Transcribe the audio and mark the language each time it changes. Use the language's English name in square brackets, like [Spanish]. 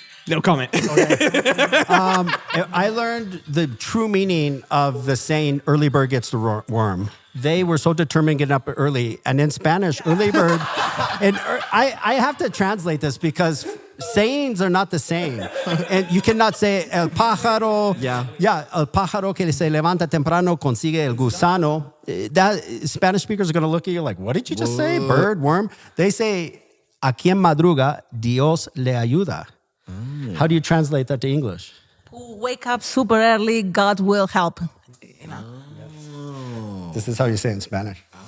[English] No comment. Okay. I learned the true meaning of the saying, early bird gets the worm. They were so determined getting up early. And in Spanish, early bird, and I have to translate this because sayings are not the same. And you cannot say, [Spanish] el pájaro, el pájaro que se levanta temprano consigue el gusano. [English] That Spanish speakers are going to look at you like, what did you just say? Bird, worm? They say, [Spanish] a quien madruga, Dios le ayuda. [English] How do you translate that to English? Who wake up super early, God will help. You know? This is how you say it in Spanish.